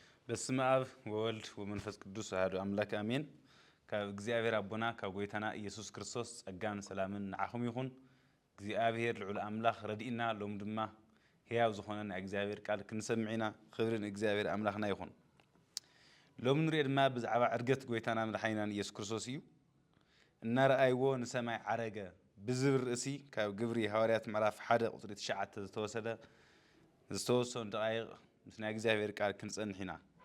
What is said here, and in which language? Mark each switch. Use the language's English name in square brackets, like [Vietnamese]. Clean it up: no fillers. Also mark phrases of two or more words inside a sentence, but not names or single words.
[Geez] በስመ አብ ወወልድ ወመንፈስ ቅዱስ አሐዱ አምላክ አሜን። [Tigrinya] ከእግዚአብሔር አቦና ከጎይታና ኢየሱስ ክርስቶስ ጸጋን ሰላምን ንዓኹም ይኹን። እግዚአብሔር ልዑል አምላኽ ረዲእና ሎም ድማ ሕያው ዝኾነን እግዚአብሔር ቃል ክንሰምዕና ክብርን እግዚአብሔር አምላኽና ይኹን። ሎም ንሪኦ ድማ ብዛዕባ ዕርገት ጎይታና መድሓኒናን ኢየሱስ ክርስቶስ እዩ። እናረኣይዎ ንሰማይ ዓረገ ብዝብል ርእሲ ካብ ግብሪ ሐዋርያት ምዕራፍ 1 ቁጥሪ 9 ዝተወሰኑ ደቃይቕ ምስ ናይ እግዚአብሔር ቃል ክንጸንሕ ኢና።